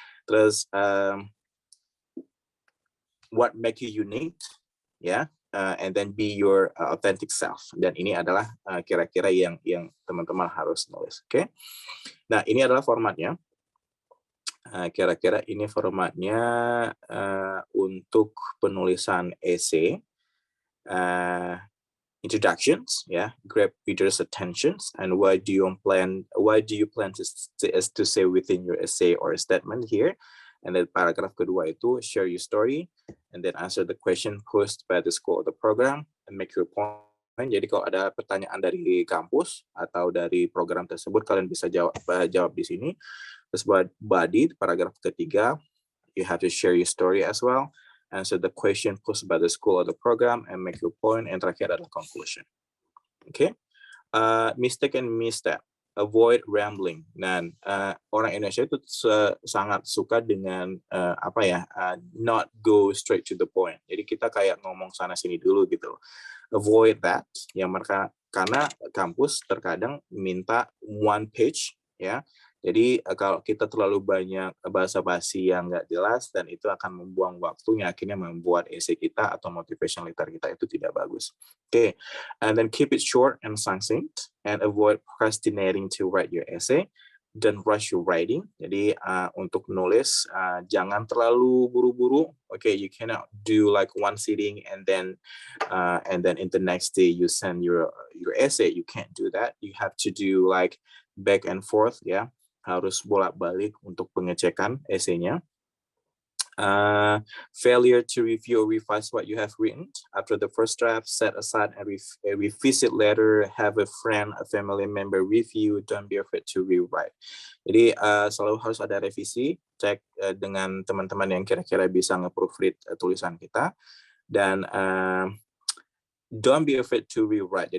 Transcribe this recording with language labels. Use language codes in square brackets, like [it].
[id] Terus [en] what make you unique ya, and then be your authentic self. [id] Dan ini adalah kira-kira yang teman-teman harus nulis. Nah, ini adalah formatnya. Kira-kira ini formatnya untuk penulisan essay. [en] Introductions, grab readers' attentions, and why do you plan to say within your essay or statement here. And then paragraph kedua itu share your story, and then answer the question posed by the school or the program, and make your point. [id] Jadi kalau ada pertanyaan dari kampus atau dari program tersebut, kalian bisa jawab di sini. Terus buat body, paragraf ketiga, [en] you have to share your story as well, answer the question posed by the school or the program, and make your point. [id] And terakhir adalah conclusion. [en] Mistake and misstep. Avoid rambling. [id] Dan orang Indonesia itu sangat suka dengan [en] not go straight to the point. [id] Jadi kita kayak ngomong sana sini dulu gitu. [en] Avoid that. [id] Karena kampus terkadang minta one page ya. Jadi kalau kita terlalu banyak basa-basi yang nggak jelas, dan itu akan membuang waktu yang akhirnya membuat essay kita atau motivation letter kita itu tidak bagus. [en] And then keep it short and succinct, and avoid procrastinating to write your essay. don't rush your writing. [id] Jadi untuk nulis jangan terlalu buru-buru. [en] Okay, you cannot do like one sitting and then in the next day you send your essay. You can't do that. You have to do like back and forth ya. [id] Harus bolak-balik untuk pengecekan esainya. [en] Failure to review or revise what you have written after the first draft, set aside a revisit later, have a friend, a family member review, don't be afraid to rewrite. [id] Jadi selalu harus ada revisi, cek dengan teman-teman yang kira-kira bisa nge-proofread tulisan kita, dan [en] don't be afraid to rewrite.